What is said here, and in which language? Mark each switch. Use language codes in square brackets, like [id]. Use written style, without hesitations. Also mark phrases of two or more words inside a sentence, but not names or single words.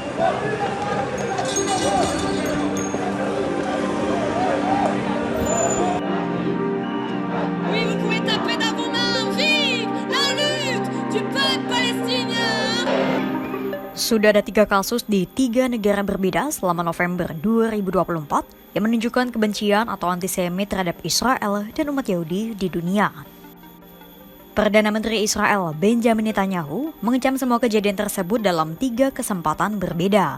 [fr] Oui, vous pouvez taper dans vos mains. Vive la lutte du peuple palestinien. [id] Sudah ada 3 kasus di 3 negara berbeda selama November 2024 yang menunjukkan kebencian atau antisemit terhadap Israel dan umat Yahudi di dunia. Perdana Menteri Israel Benjamin Netanyahu mengecam semua kejadian tersebut dalam 3 kesempatan berbeda.